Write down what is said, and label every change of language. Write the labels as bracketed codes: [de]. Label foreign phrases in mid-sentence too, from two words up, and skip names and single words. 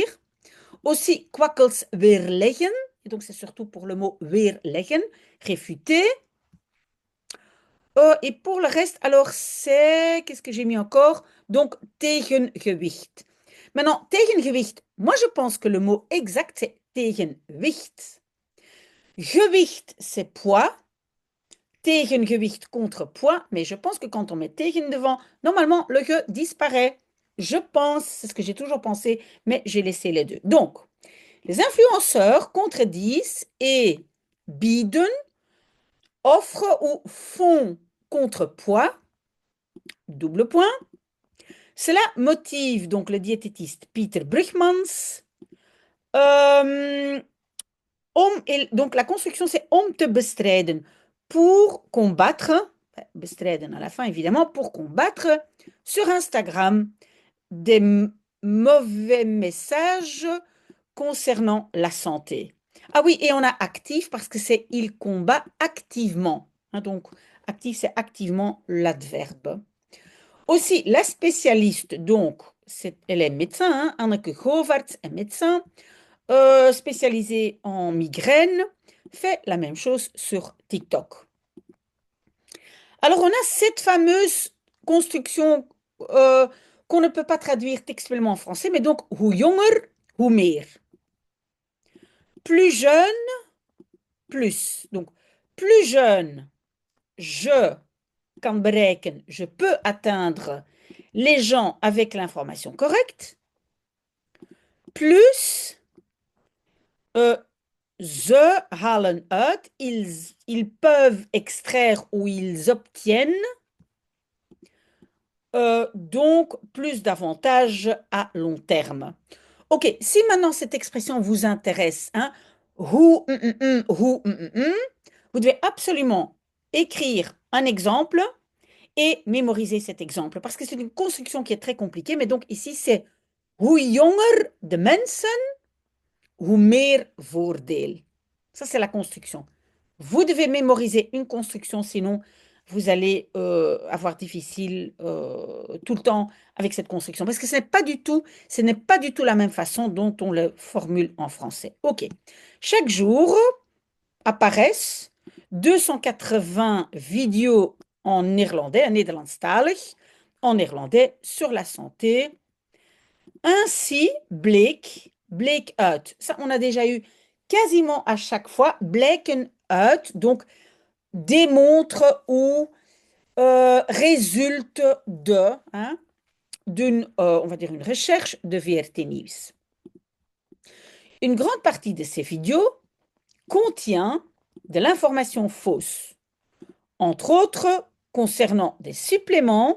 [fr] Aussi [nl] quackels weerleggen. [fr] Et donc c'est surtout pour le mot weerleggen, réfuter. Et pour le reste, alors c'est, qu'est-ce que j'ai mis encore? Donc, tegengewicht. Maintenant, tegengewicht, moi je pense que le mot exact c'est tegenwicht. Gewicht, c'est poids. Tegengewicht, contrepoids. Mais je pense que quand on met tegen devant, normalement le ge disparaît. Je pense, c'est ce que j'ai toujours pensé, mais j'ai laissé les deux. Donc, les influenceurs contredisent et bieden, offrent ou font contrepoids, double point. Cela motive donc le diététiste Peter Brugmans. Euh, donc la construction, c'est [nl] om te bestrijden, [fr] pour combattre, bestrijden à la fin évidemment, pour combattre sur Instagram des mauvais messages concernant la santé. Ah oui, et on a actif parce que c'est il combat activement, hein, donc actif, c'est activement l'adverbe. Aussi, la spécialiste, donc, elle est médecin, hein, Anneke Govaerts est médecin, spécialisée en migraine, fait la même chose sur TikTok. Alors, on a cette fameuse construction qu'on ne peut pas traduire textuellement en français, mais donc, [nl] hoe jonger, hoe meer. [fr] Plus jeune, plus. Donc, plus jeune, [nl] je kan bereiken, [fr] je peux atteindre les gens avec l'information correcte. Plus, [nl] euh, ze halen uit, [fr] ils peuvent extraire ou ils obtiennent donc plus d'avantages à long terme. Ok, si maintenant cette expression vous intéresse, hein, vous devez absolument écrire un exemple et mémoriser cet exemple parce que c'est une construction qui est très compliquée. Mais donc ici, c'est [nl] hoe jonger de mensen, hoe meer voordeel. [fr] Ça, c'est la construction. Vous devez mémoriser une construction, sinon vous allez avoir difficile tout le temps avec cette construction. Parce que ce n'est pas du tout la même façon dont on le formule en français. OK. Chaque jour apparaissent 280 vidéos en néerlandais, en Nederlandstalig, en néerlandais, sur la santé. Ainsi, [nl] bleek uit. [fr] Ça, on a déjà eu quasiment à chaque fois. [nl] Bleken uit, [fr] donc démontre ou résulte de, hein, d'une, on va dire, une recherche de VRT News. Une grande partie de ces vidéos contient de l'information fausse, entre autres concernant des suppléments.